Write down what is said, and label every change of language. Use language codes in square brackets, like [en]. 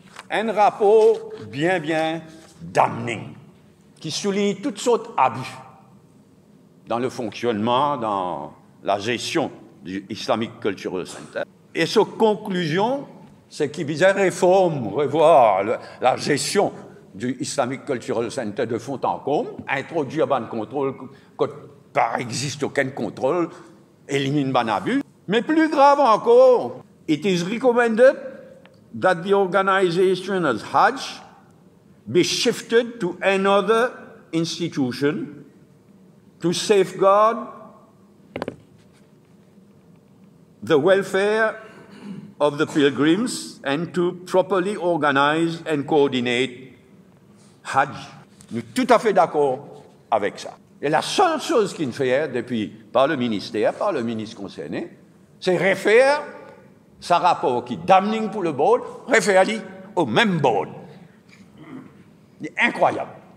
[fr] Un rapport bien damning, qui souligne toutes sortes d'abus dans le fonctionnement, dans la gestion du Islamic Cultural Center. Et sa conclusion, c'est qu'il vise à revoir la gestion du Islamic Cultural Center de fond en comble, introduire un contrôle, quand par existe aucun contrôle, élimine un abus. Mais plus grave encore, [en] it is recommended that the organization as Hajj be shifted to another institution to safeguard the welfare of the pilgrims and to properly organize and coordinate Hajj. [fr] Nous sommes tout à fait d'accord avec ça. Et la seule chose qu'il fait depuis par le ministère, par le ministre concerné, c'est référer ce rapport qui est damning pour le board, référer au même board. C'est incroyable.